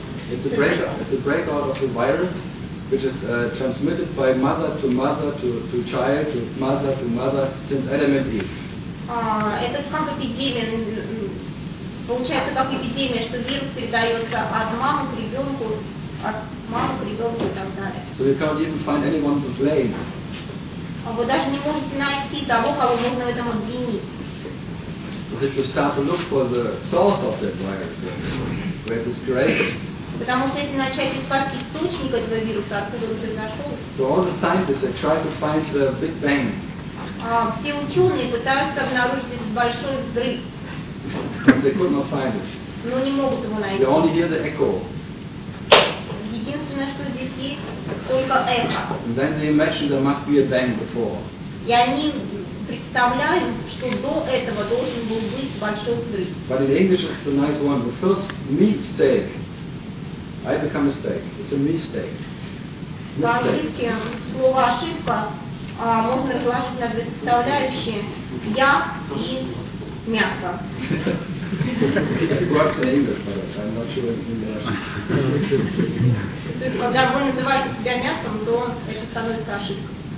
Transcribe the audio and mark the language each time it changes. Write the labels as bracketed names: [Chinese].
[English] It's a break out of the virus, which is transmitted by mother to mother to child to mother since Adam and Eve. [Russian] Получается как эпидемия, что вирус передается от мамы к ребенку, от мамы к ребенку и так далее. [English] So you can't even find anyone to blame. [Russian] Вы даже не можете найти того, кого можно в этом обвинить. [English] But if you start to look for the source of that virus, where it is created. [Russian] Потому что если начать искать источник этого вируса, откуда он произошел. [English] So all the scientists are trying to find the Big Bang. [Russian] Все ученые пытаются обнаружить этот большой взрыв. [English] They could not find it. [Russian] Но не могут его найти. [English] They only hear the echo. [Russian] Единственное, что здесь есть, только эхо. [English] And then they imagine there must be a bang before. [Russian] И они представляют, что до этого должен был быть большой взрыв. [English] But in English it's a nice one. The first meat steak. I become a mistake. It's a mistake. [Russian] По ошибке слово ошибка можно разложить на две составляющие я и мясо. То есть когда вы называете себя мясом, то это становится ошибкой.